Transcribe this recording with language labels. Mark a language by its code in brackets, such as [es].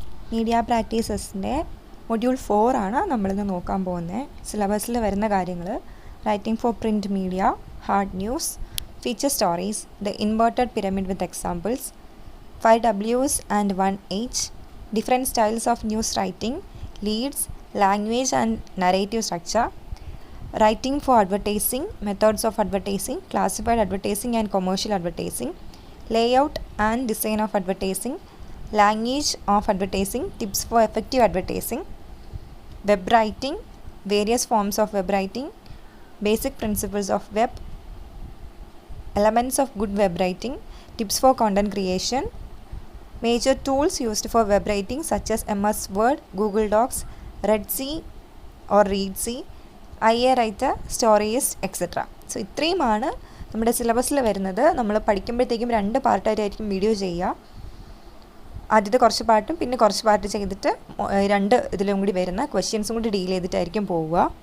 [ml] Media പ്രാക്ടീസസിൻ്റെ module 4 ആണ് നമ്മളിന്ന് നോക്കാൻ പോകുന്നത്. സിലബസിൽ വരുന്ന കാര്യങ്ങൾ: [en] Writing for print media, hard news, feature stories, the inverted pyramid with examples, 5 Ws and 1 H, different styles of news writing, leads, language and narrative structure, writing for advertising, methods of advertising, classified advertising and commercial advertising, layout and design of advertising, language of advertising, tips for effective advertising, web writing, various forms of web writing, basic principles of web, elements of good web writing, tips for content creation, major tools used for web writing such as MS Word, Google Docs, Redsea or Readsea, IA Writer, Storyist, etc. [ml] So ഇത്രയുമാണ് നമ്മുടെ സിലബസിൽ വരുന്നത്. നമ്മൾ പഠിക്കുമ്പോഴത്തേക്കും 2 പാർട്ടായിട്ടായിരിക്കും video ചെയ്യുക. ആദ്യത്തെ കുറച്ച് പാർട്ടും പിന്നെ കുറച്ച് പാർട്ട് ചെയ്തിട്ട് 2 ഇതിലും കൂടി വരുന്ന ക്വസ്റ്റ്യൻസും കൂടി ഡീൽ ചെയ്തിട്ടായിരിക്കും പോവുക.